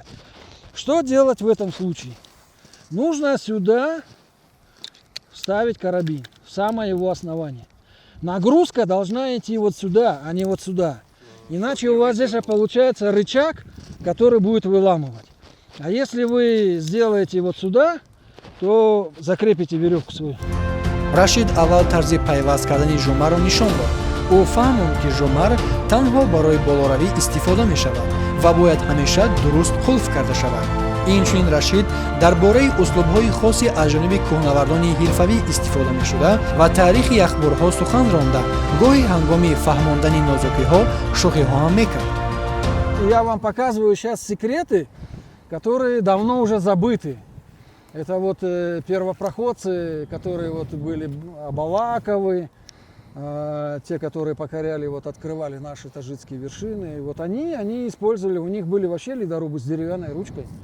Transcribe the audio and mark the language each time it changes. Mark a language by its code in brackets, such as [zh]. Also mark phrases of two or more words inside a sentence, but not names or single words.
[ru] Что делать в этом случае? Нужно сюда вставить карабин, в самое его основание. Нагрузка должна идти вот сюда, а не вот сюда. Иначе у вас здесь получается рычаг, который будет выламывать. А если вы сделаете вот сюда, то закрепите веревку свою. [tg] рашид аввал тарзи пайваст кардани жумарро нишон дод. ӯ фаҳмонд ки жумар танҳо барои болоравӣ истифода мешавад ва бояд ҳамеша дуруст қулф карда шавад. инчунин рашид дар бораи услубҳои хосе аз ҷониби кӯҳнавардони ҳирфавӣ истифода мешуда ва таърихи яхбурҳо сухан ронда, гоҳи ҳангоми фаҳмондани нозукиҳо шӯхиҳо ҳам мекард. [ru] Я вам показываю сейчас секреты, которые давно уже забыты. Это вот первопроходцы, которые вот были Абалаковы, те, которые покоряли, вот открывали наши таджикские вершины. И вот они использовали, у них были вообще ледорубы с деревянной ручкой.